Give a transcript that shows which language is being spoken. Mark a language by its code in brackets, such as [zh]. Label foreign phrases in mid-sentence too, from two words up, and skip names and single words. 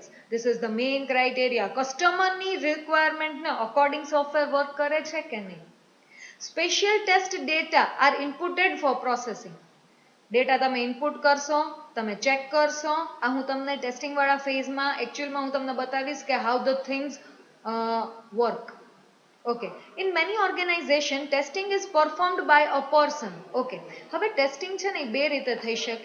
[en] This is the main criteria. [gu] કસ્ટમરની રિક્વાયરમેન્ટને અકોર્ડિંગ [en] software work [gu] કરે છે કે નહીં. [en] Special test data are inputted for processing. [gu] ડેટા તમે ઇનપુટ કરશો, તમે ચેક કરશો. આ હું તમને ટેસ્ટિંગ વાળા ફેઝમાં એકચ્યુઅલમાં હું તમને બતાવીશ કે [en] how the things work. OK, in many organization testing is performed by a person. [gu] ઓકે, હવે ટેસ્ટિંગ છે ને એ બે રીતે થઈ શકે.